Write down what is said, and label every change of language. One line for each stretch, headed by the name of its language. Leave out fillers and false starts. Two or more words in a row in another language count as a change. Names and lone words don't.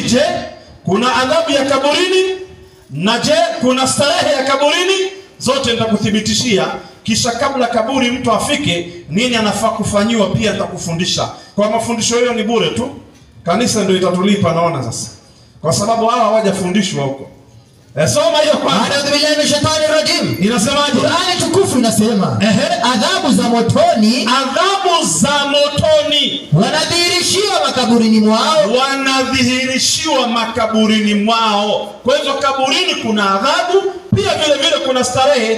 Swahili: Je, kuna adhabu ya kaburini? Na je, kuna starehe ya kaburini? Zote nitakuthibitishia. Kisha kabla kaburi mtu afike, nini anafaa kufanyiwa pia nitakufundisha. Kwa mafundisho hiyo ni bure tu. Kanisa ndio itatulipa, naona sasa. Kwa sababu hawa hawajafundishwa huko. Soma hiyo kwanza.
Arabic: أعوذ بالله من الشيطان الرجيم.
Swahili: Inasemaje? Qur'ani tukufu inasema, adhabu za motoni wanadhihirishiwa makaburini mwao. Kwa hivyo kaburini kuna adhabu, pia vile vile kuna starehe.